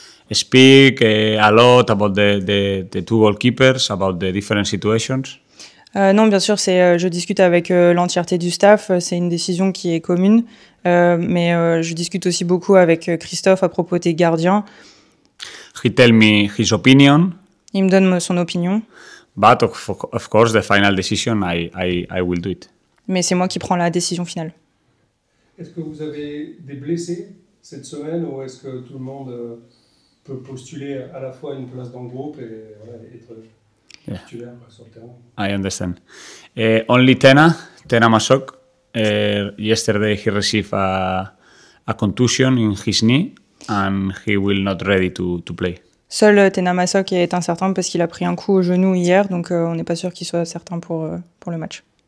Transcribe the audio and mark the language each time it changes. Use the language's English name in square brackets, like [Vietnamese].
[English] Speak a lot about the two goalkeepers, about the different situations. [French] Non, bien sûr, je discute avec l'entièreté du staff. C'est une décision qui est commune, mais je discute aussi beaucoup avec Christophe à propos des gardiens. [English] He tell me his opinion. [French] Il me donne son opinion. [English] But of course, the final decision, I will do it. [French] Mais c'est moi qui prends la décision finale. Est-ce que vous avez des blessés cette semaine ou est-ce que tout le monde peut postuler à la fois une place dans le groupe et voilà, être titulaire sur le terrain? [English] I understand. Only Tena Masok. Yesterday he received a contusion in his knee and he will not ready to play. [French] Seul Tena Masok est incertain parce qu'il a pris un coup au genou hier, donc on n'est pas sûr qu'il soit certain pour le match.